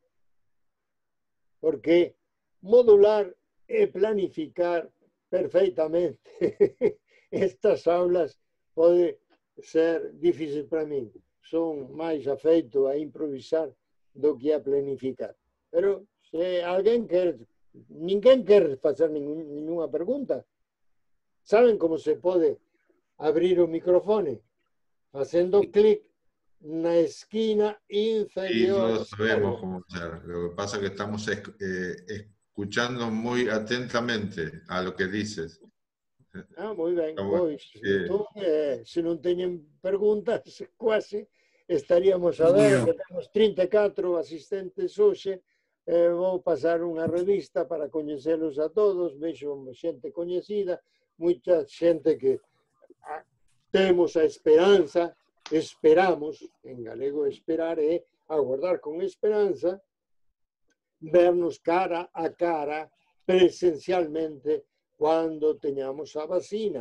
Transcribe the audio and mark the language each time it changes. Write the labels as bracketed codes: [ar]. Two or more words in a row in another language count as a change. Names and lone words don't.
[gl] Porque modular e planificar perfectamente estas aulas pode ser difícil para min. Son máis afeito a improvisar do que a planificar. Pero se alguén quer, ninguén quer facer ninguna pregunta. [es] Saben cómo se puede abrir un micrófono? Haciendo clic en la esquina Sí, inferior. lo sabemos cómo hacer. Lo que pasa es que estamos escuchando muy atentamente a lo que dices. Ah, muy bien. Está bueno. [gl] Pois, entón, se non teñen preguntas, quase estaríamos a ver que temos 34 asistentes hoxe. Vou pasar unha revista para coñecelos a todos. Vexo xente coñecida, moita xente que temos a esperanza, esperamos, en galego esperar é aguardar con esperanza, vernos cara a cara, presencialmente, cuando teñamos a vacina.